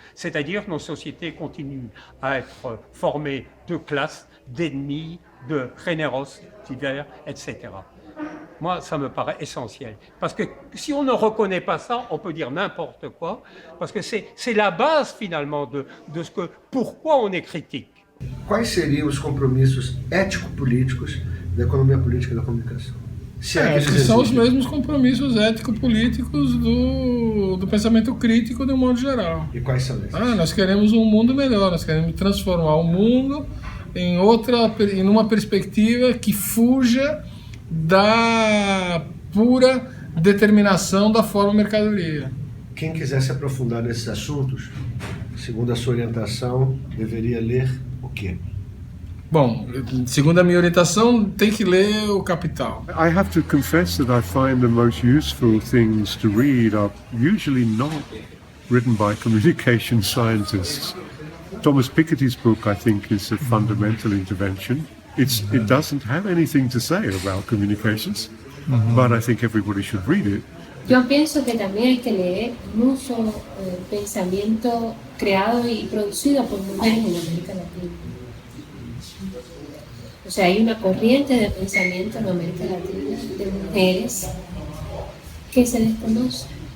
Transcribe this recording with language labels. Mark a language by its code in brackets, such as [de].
[fr] C'est-à-dire que nos sociétés continuent à être formées de classes, d'ennemis, de généros divers, etc. Moi, ça me paraît essentiel. Parce que si on ne reconnaît pas ça, on peut dire n'importe quoi, parce que c'est la base, finalement, de pourquoi on est critique. [pt] Quais seriam os compromissos ético-políticos da economia política e da comunicação? Acho que são os mesmos compromissos ético-políticos do pensamento crítico de um modo geral. E quais são esses? Nós queremos um mundo melhor, nós queremos transformar o mundo em uma perspectiva que fuja da pura determinação da forma mercadoria. Quem quiser se aprofundar nesses assuntos, segundo a sua orientação, deveria ler o quê? Bom, segundo a minha orientação, tem que ler o Capital. [en] I have to confess that I find the most useful things to read are usually not written by communication scientists. Thomas Piketty's book, I think, is a fundamental intervention. It doesn't have anything to say about communications, but I think everybody should read it. [es] Yo pienso que también hay que leer mucho pensamiento creado y producido por mujeres en América Latina. O sea, hay una corriente de pensamiento en América Latina de mujeres que se desconoce